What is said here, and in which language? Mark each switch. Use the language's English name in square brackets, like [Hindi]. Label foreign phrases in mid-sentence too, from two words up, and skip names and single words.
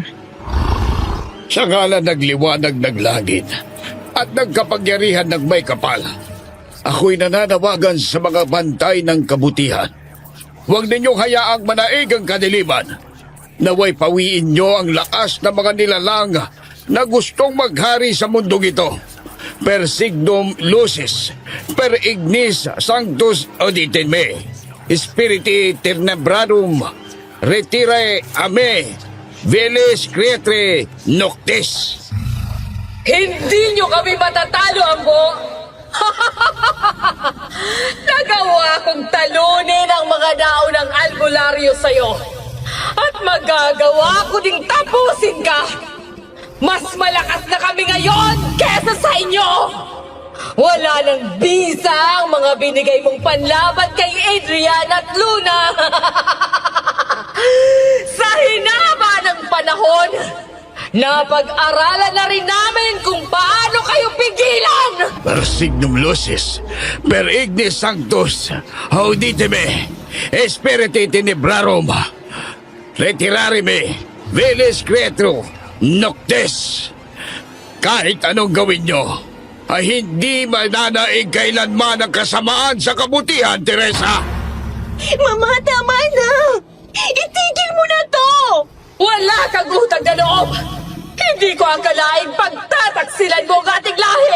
[Filipino] Sa ngalan nagliwanag ng langit at nagkapangyarihan ng may kapal, ako'y nananawagan sa mga bantay ng kabutihan. Huwag ninyong hayaang manaig ang kadiliman. Naway pawiin nyo ang lakas ng mga nilalang na gustong maghari sa mundong ito. [Latin] Per signum lucis, per ignis sanctus auditem me, spiriti tenebrarum, retire a me, veles creatre noctis. [Filipino] Hindi nyo kami matatalo, Ambo! Nagawa kong talunin ang mga naunang albularyo sa'yo. At magagawa ko ding tapusin ka. Mas malakas na kami ngayon kesa sa inyo. Wala nang bisa ang mga binigay mong panlaban kay Adrian at Luna. Sa hinaba ng panahon, napag-aralan na rin namin kung paano kayo pigilan! [Latin] Per signum lucis, per ignis sanctus, audite me, spiriti tenebrarum, retirare me, veles creatro, noctes. [Filipino] Kahit anong gawin nyo, ay hindi mananaig kailanman ang kasamaan sa kabutihan, Teresa. Mama, tama na! Itigil mo na to! Wala kang utang na loob! Hindi ko akalaing pagtataksilan mo ang ating lahi!